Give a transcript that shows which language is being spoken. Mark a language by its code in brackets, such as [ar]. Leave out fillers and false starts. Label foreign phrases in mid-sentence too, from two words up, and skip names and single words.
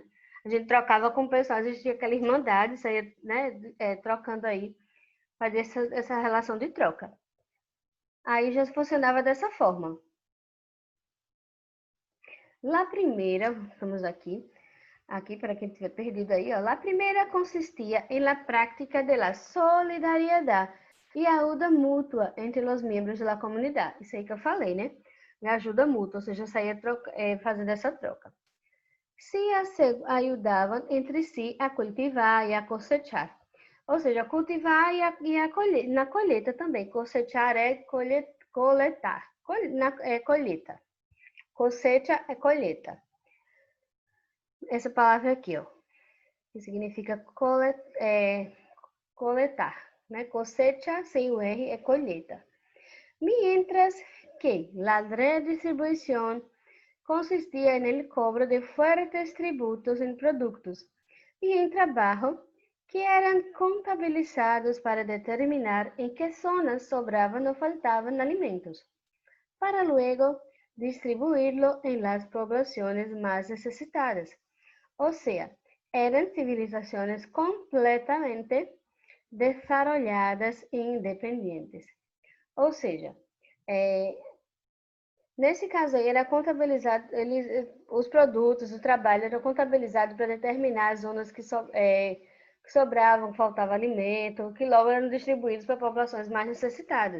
[pt] A gente trocava com o pessoal, existia aquela irmandade, saía, né, trocando aí, fazia essa relação de troca. Aí já funcionava dessa forma. La primeira, vamos aqui para quem tiver perdido aí, ó. La primeira consistia em [es] la práctica de la [pt] solidariedade e ajuda mútua entre os membros da comunidade. Isso aí que eu falei, né? Ajuda mútua, ou seja, saía fazendo essa troca. Se ajudavam entre si a cultivar e a cosechar. Ou seja, cultivar e a colher, na colheita também. Cosechar é coletar. É colheita. Cosecha é colheita. Essa palavra aqui, ó, que significa coletar, né? Cosecha, sem o R, é colheita. [es] Mientras que la redistribuição consistia en el cobro de fuertes tributos en productos y en trabajo que eran contabilizados para determinar en qué zonas sobraban o faltaban alimentos, para luego distribuirlo en las poblaciones más necesitadas. O sea, eran civilizaciones completamente desarrolladas e independientes. [pt] Ou seja, nesse caso aí, era contabilizado, os produtos, o trabalho era contabilizado para determinar as zonas que sobravam, que faltava alimento, que logo eram distribuídos para populações mais necessitadas.